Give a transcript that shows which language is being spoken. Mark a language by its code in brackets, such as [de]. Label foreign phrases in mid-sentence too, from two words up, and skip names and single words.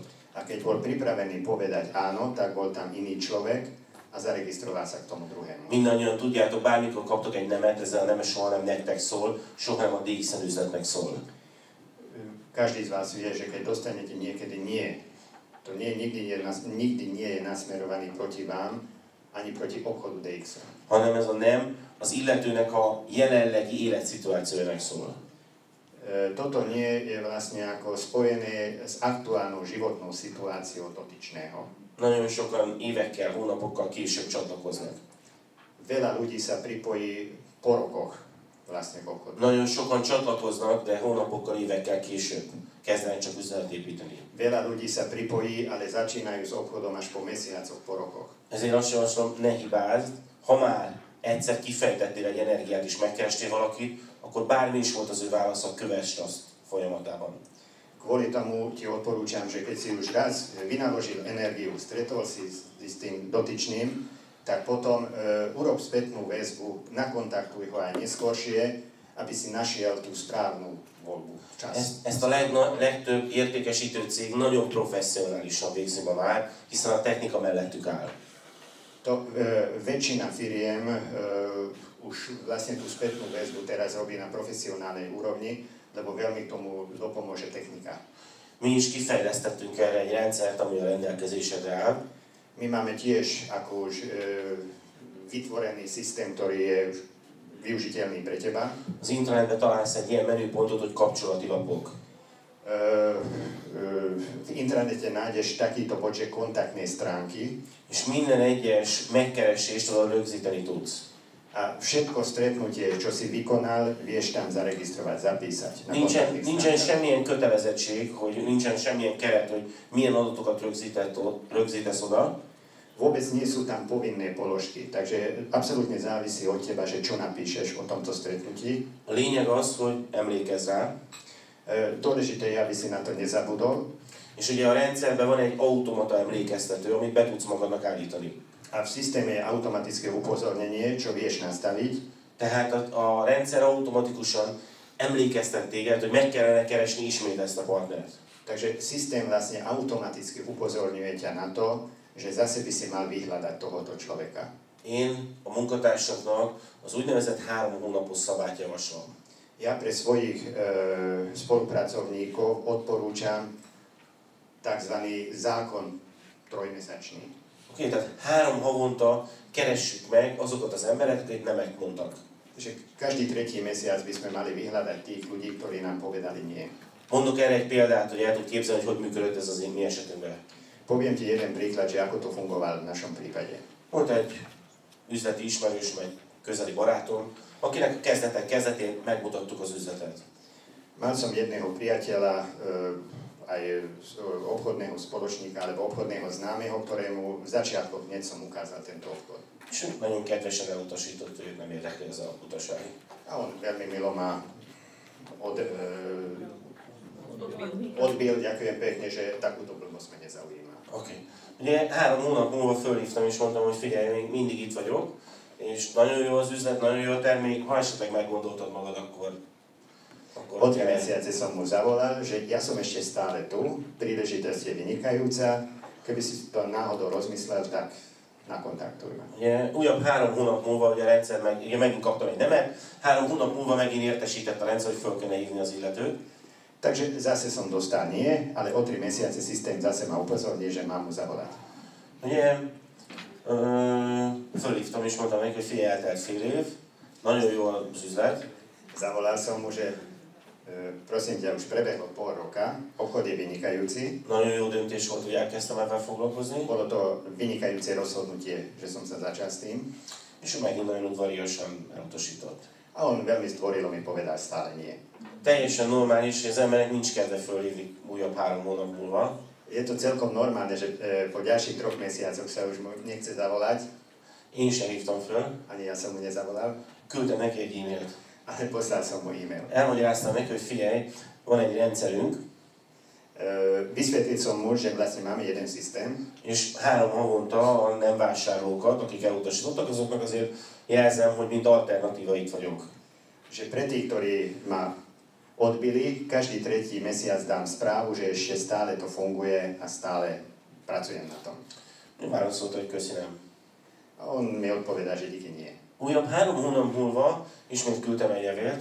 [sk] A keď bol pripravený povedať áno, tak bol tam iný človek a zaregistroval sa k tomu druhému. [hu] Mindannyian tudjátok, bármikor kaptok egy nemet, ezzel a nem soha nem nektek szól, soha nem a DXN üzletnek szól. [sk] Každý z vás vie, že keď dostanete niekedy nie, to nikdy nie je nasmerovaný proti vám, ani proti obchodu DXN. [hu] Hanem ez a nem az illetőnek a jelenlegi életszituációjának szól. [sk] Toto nie je vlastne ako spojené s aktuálnou životnou situáciou dotyčného. [hu] Nagyon sokan évekkel, hónapokkal később csatlakoznak. [sk] Veľa ľudí sa pripojí po rokoch vlastne k obchodu. [hu] Nagyon sokan csatlakoznak, de hónapokkal, évekkel később kezdenek csak üzletet építeni. [sk] Veľa ľudí sa pripojí, ale začínajú s obchodom až po mesiacoch, po rokoch. [hu] Ezért azt javaslom, ne hibázd, ha már egyszer kifejtettél egy energiát és megkerestél valakit, akkor bármi is volt az ő válasza, kövessd azt folyamatában. [sk] Kvôli tomu ti odporúčam, že keď si už raz vynaložil energiu, stretol si s tým dotyčným, tak potom urob spätnú väzbu, nakontaktuj ho aj neskôršie, aby si našiel tú správnu voľbu včas. [hu] Ezt a legtöbb értékesítő cég nagyon professzionálisan végzi ma már, hiszen a technika mellettük áll. [sk] Väčšina firiem už vlastne tú spätnú väzbu teraz robí na profesionálnej úrovni, lebo veľmi tomu dopomôže technika. [hu] Mi is kifejlesztettünk erre egy rendszert, ami a rendelkezésedre áll. [sk] My máme tiež ako už vytvorený systém, ktorý je využiteľný pre teba. [hu] Az internetben találsz egy ilyen menüpontot, hogy kapcsolati lapok. [sk] V internete nájdeš takýto počet kontaktnej stránky. [hu] És minden egyes megkeresést oda rögzíteni tudsz. [sk] A všetko stretnutie, čo si vykonal, vieš tam zaregistrovať, zapísať. [hu] Nincsen semmilyen kötelezettség, hogy nincsen semmilyen keret, hogy milyen adatokat rögzítesz oda. [sk] Vôbec nie sú tam povinné položky, takže absolútne závisí od teba, že čo napíšeš o tomto stretnutí. [hu] A lényeg az, hogy emlékezz rá. [sk] Dôležité je, aby si na to nezabudol. [hu] És ugye a rendszerben van egy automata emlékeztető, amit be tudsz magadnak állítani. [sk] A v systéme je automatické upozornenie, čo vieš nastaviť. [hu] Tehát a rendszer automatikusan emlékeztet téged, hogy meg kellene keresni ismét ezt a partnert. [sk] Takže systém vlastne automaticky upozorňuje ťa na to, že zase by si mal vyhľadať tohoto človeka. [hu] Én a munkatársaknak az úgynevezett 3 hónapos szabályt javaslom. [sk] Ja pre svojich spolupracovníkov odporúčam tzv. Zákon 3-mesačný. [hu] Oké, tehát 3 havonta keressük meg azokat az embereket, akik nemet mondtak. [sk] Takže každý 3. mesiac by sme mali vyhľadať tých ľudí, ktorí nám povedali nie. [hu] Mondok erre egy példát, hogy el tudod képzelni, hogy működött ez az én mi esetünkben. [sk] Poviem ti jeden príklad, že ako to fungovalo v našom prípade. [hu] Volt egy üzleti ismerős, egy közeli barátom, akinek a kezdetén megmutattuk az üzletet. [sk] Mal som jedného priateľa, aj obchodného spoločníka alebo obchodného známeho, ktorému v začiatkoch hneď som ukázal tento obchod. [hu] És nagyon kedvesen elutasított, hogy őt nem érdekli ez a utaság. [sk] A on veľmi milo ma odbil, ďakujem pekne, že takúto blbosť ma nezaujíma. [hu] Oké. Ugye 3 hónap múlva fölhívtam és mondtam, hogy figyelj, még mindig itt vagyok, és nagyon jó az üzlet, nagyon jó a termék, ha esetleg meggondoltad magad, akkor [sk] O 3 mesiace som mu zavolal, že ja som ešte stále tu, príležitosť je vynikajúca, keby si to náhodou rozmyslel, tak nakontaktuj ma. [hu] Ugye újabb 3 hónap múlva, ugye a rendszer megint kaptam egy nemet, 3 hónap múlva megint értesített a rendszer, hogy föl kellene hívni az illetőt. [sk] Takže zase som dostal nie, ale o 3 mesiace systém zase ma upozorní, že mám mu zavolať. [hu] Ugye Fölhívtam és mondtam neki, hogy figyelj, eltelt fél év, nagyon jó az üzlet. [sk] Zavolal som mu, že prosím ťa, už prebehlo pol roka, obchod je vynikajúci. [hu] Nagyon jó döntés volt, hogy elkezdtem ebben foglalkozni. [sk] Bolo to vynikajúce rozhodnutie, že som sa začal s tým. [hu] És ő megint nagyon udvariasan elutasított. [sk] A on veľmi zdvorilo mi povedal stále nie. [hu] Teljesen normális, hogy az emberek nincs kedve fölhívni újabb 3 hónap múlva. [sk] Je to celkom normálne, že po ďalších 3 mesiacoch sa už nechce zavolať. [hu] Én sem hívtam föl. [sk] Ani ja som mu nezavolal. [hu] Küldtem neki egy e-mailt. [sk] Ale poslal som mu e-mail. [hu] Elmagyaráztam neki, hogy figyelj, van egy rendszerünk. [sk] Vysvetlil som mu, že vlastne máme jeden systém. [hu] És 3 havonta a nem vásárlókat, akik elutasítottak, azoknak azért jelzem, hogy mint alternatíva itt vagyok. [sk] Že pre tých, ktorí ma odbili, každý tretí mesiac dám správu, že ešte stále to funguje a stále pracujem na tom. [hu] Válaszolta, hogy köszi nem. [sk] A on mi odpovedal, že díky nie. [hu] Újabb 3 hónap múlva ismét küldtem egy levélt.